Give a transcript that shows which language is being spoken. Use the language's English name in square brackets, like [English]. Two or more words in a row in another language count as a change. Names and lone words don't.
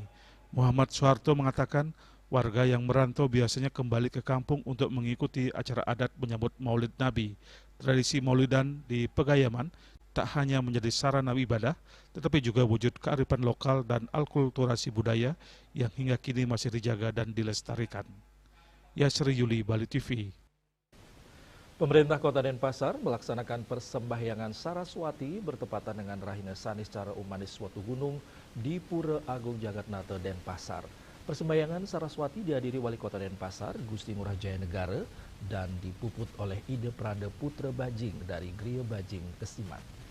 [Indonesian] Muhammad Soeharto mengatakan warga yang merantau biasanya kembali ke kampung untuk mengikuti acara adat menyambut Maulid Nabi. Tradisi Maulidan di Pegayaman tak hanya menjadi sarana ibadah, tetapi juga wujud kearifan lokal dan alkulturasi budaya yang hingga kini masih dijaga dan dilestarikan. Yasri Yuli, Bali TV. Pemerintah Kota Denpasar melaksanakan persembahyangan Saraswati bertepatan dengan Rahina Sani secara Umanis Suatu Gunung di Pura Agung Jagatnata Denpasar. Persembahyangan Saraswati dihadiri Wali Kota Denpasar, Gusti Ngurah Jaya Negara, dan dipuput oleh Ide Prada Putra Bajing dari Griya Bajing Kesiman.